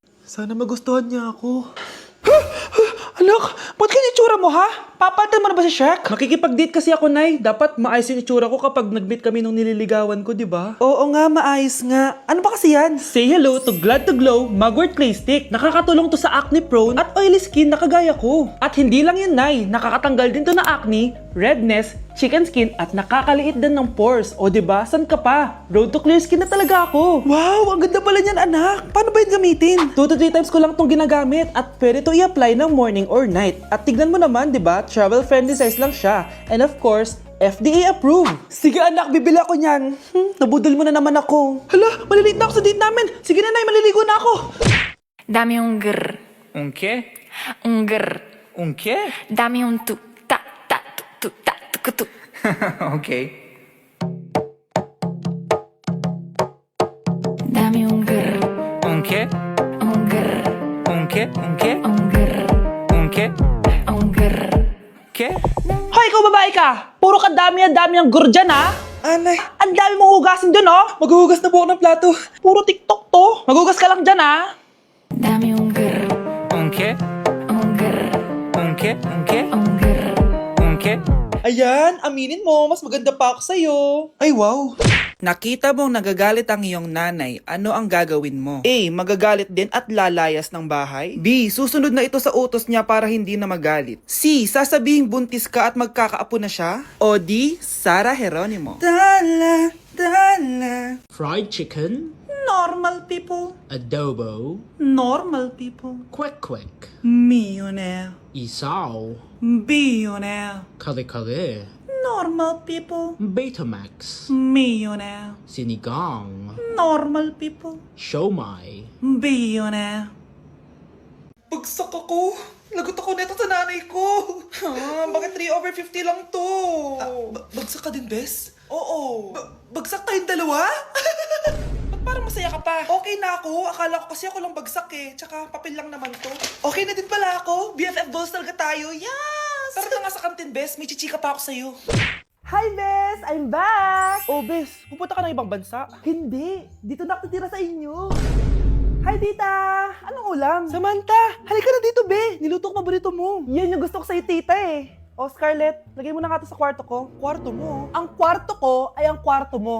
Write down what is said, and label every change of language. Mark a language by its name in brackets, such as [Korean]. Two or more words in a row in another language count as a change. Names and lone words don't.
[Filipino] Sana magustuhan niya ako. Anak, ba't ganyan itsura mo ha? Papalitan mo na ba si Shrek? Makikipag-date kasi ako, Nay. Dapat maayos yung itsura ko kapag nag-meet kami nung nililigawan ko, di ba? Oo nga, maayos nga. Ano ba kasi yan? [English] Say hello to Glad to Glow Mugwort Clay Stick. [Filipino] Nakakatulong to sa [English] acne prone [Filipino] at [English] oily skin [Filipino] na kagaya ko. At hindi lang yun, Nay. Nakakatanggal din to na acne, redness, [English] chicken skin [Filipino] at nakakaliit din ng pores. O diba, san ka pa? [English] Road to clear skin [Filipino] na talaga ako. Wow, ang ganda pala niyan anak. Paano ba yun gamitin? [English] 2 to 3 times [Filipino] ko lang tong ginagamit at pwede to i-apply ng [English] morning or night. [Filipino] At tignan mo naman, di ba? [English] Travel friendly size [Filipino] lang siya. [English] And of course, FDA approved. [Filipino] Sige anak, bibili ako niyan. Nabudol mo na naman ako. Hala, malilate na ako sa date namin. Sige na nay, maliligo na ako. [Spanish] Dami un grr, ¿Un qué? un grr. ¿Un qué? Dami un tu, ta, ta, tu, ta, tu, tu. Ok. Dami un grr, ¿Un qué? un grr, ¿Un qué? ¿Un qué? un grr, ¿Un qué? un grr. ¿Qué? [Filipino] Hoy, ikaw babae ka. Puro kadami ang gur dyan ha. Anay, ang dami mong hugasin dun oh. Maghuhugas na po ako ng plato. Puro TikTok to. Maghugas ka lang dyan ha. [Spanish] Dami un grr, ¿Un qué? un grr, ¿Un qué? ¿Un qué? un grr. ¿Un qué? [Filipino] Ayan, aminin mo, mas maganda pa ako sa'yo. Ay, wow. Nakita mong nagagalit ang iyong nanay, ano ang gagawin mo? A. Magagalit din at lalayas ng bahay? B. Susunod na ito sa utos niya para hindi na magalit? C. Sasabihing buntis ka at magkakaapo na siya? O D. Sara Geronimo? Dala, dala. [English] Fried chicken, Normal people. adobo, Normal people. kwek-kwek, Millionaire. isaw, Billionaire. kare-kare, Normal people. Betamax, Millionaire. sinigang, Normal people. siomai. [Filipino] Billionaire. Bagsak ako. Lagot ako neto sa nanay ko. Bakit 3/50 lang to? Bagsak ka din, Bes? Oo. Bagsak tayong dalawa? Ba't parang masaya ka pa? Okay na ako. Akala ko kasi ako lang bagsak eh. Tsaka papel lang naman to. Okay na din pala ako. [English] BFF goals [Filipino] talaga tayo. Yes! Tara na nga sa kantin, Bes. May chichika pa ako sa'yo. Hi, Bes! [English] I'm back! [Filipino] Oh, Bes, pupunta ka ng ibang bansa? Hindi. Dito na ako titira sa inyo. Hi, tita! Anong ulam? Samantha, halika na dito, be! Niluto ko paborito mo. Yan yung gusto ko sa'yo, tita eh. Oh, Scarlett, lagay mo na nga to sa kwarto ko. Kwarto mo? Ang kwarto ko ay ang kwarto mo.